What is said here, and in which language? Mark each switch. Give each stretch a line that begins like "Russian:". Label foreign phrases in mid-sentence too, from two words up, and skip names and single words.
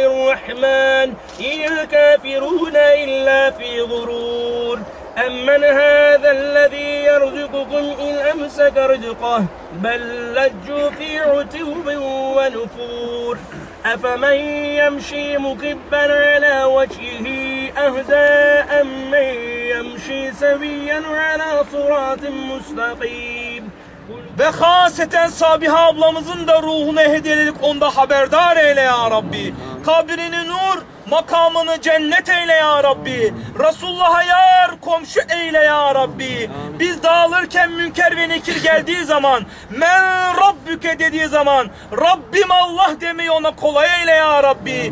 Arabic: الرحمن إن الكافرون إلا في غرور أمن هذا الذي يرزقكم إن أمسك رزقه بل لجوا في عتو ونفور أفمن يمشي مكبا على وجهه أهدى أمن يمشي سويا على صراط مستقيم.
Turkish: Ve haseten Sabiha ablamızın da ruhuna hediyelik onda haberdar eyle
Arabic: يا ربي.
Turkish: Kabrini nur, makamını cennet eyle
Arabic: يا ربي.
Turkish: Resulullah'a yar, komşu eyle
Arabic: يا ربي.
Turkish: Biz dağılırken münker ve nekir geldiği zaman,
Arabic: من ربك
Turkish: dediği zaman, Rabbim Allah demeyi ona kolay eyle
Arabic: يا ربي.